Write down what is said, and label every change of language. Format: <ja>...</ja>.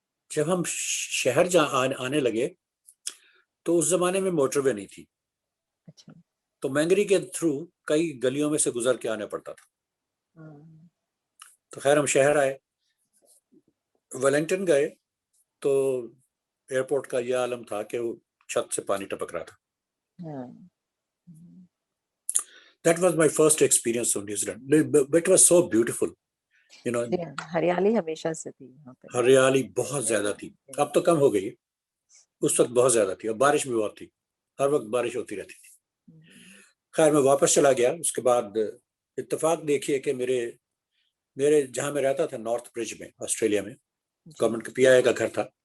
<ur>جب ہم شہر آنے لگے تو اس زمانے میں موٹر وے نہیں تھی, تو مینگری کے تھرو کئی گلیوں میں سے گزر کے آنا پڑتا تھا. تو خیر ہم شہر آئے, ویلنگٹن گئے تو ایئرپورٹ کا یہ عالم تھا کہ وہ چھت سے پانی ٹپک رہا تھا.</ur> <en>That was my first experience of New Zealand. It was so beautiful.</en> <ur>ہریالی ہمیشہ سے تھی یہاں پہ. ہریالی بہت زیادہ تھی, اب تو کم ہو گئی, اس وقت بہت زیادہ تھی, اور بارش بھی بہت تھی, ہر وقت بارش ہوتی رہتی تھی. خیر میں واپس چلا گیا. اس کے بعد اتفاق دیکھیے کہ میرے جہاں میں رہتا تھا نارتھ برج میں آسٹریلیا میں, گورنمنٹ کے پی آئی کا گھر تھا.</ur>